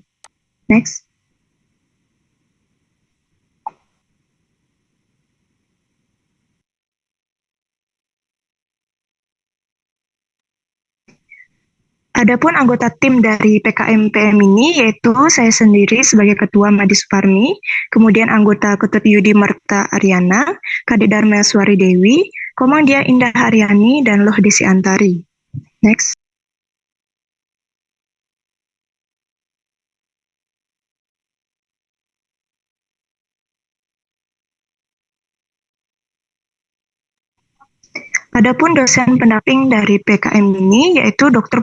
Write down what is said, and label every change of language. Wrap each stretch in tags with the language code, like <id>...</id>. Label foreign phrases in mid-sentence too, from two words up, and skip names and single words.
<id>Next. Adapun anggota tim dari PKMPM ini yaitu saya sendiri sebagai Ketua Madi Suparmi, kemudian anggota Ketut Yudi Marta Aryana, Kadek Dharma Suari Dewi, Komandia Indah Haryani, dan Loh Desi Antari. Next. Adapun dosen pendamping dari PKM ini yaitu Dr.</id>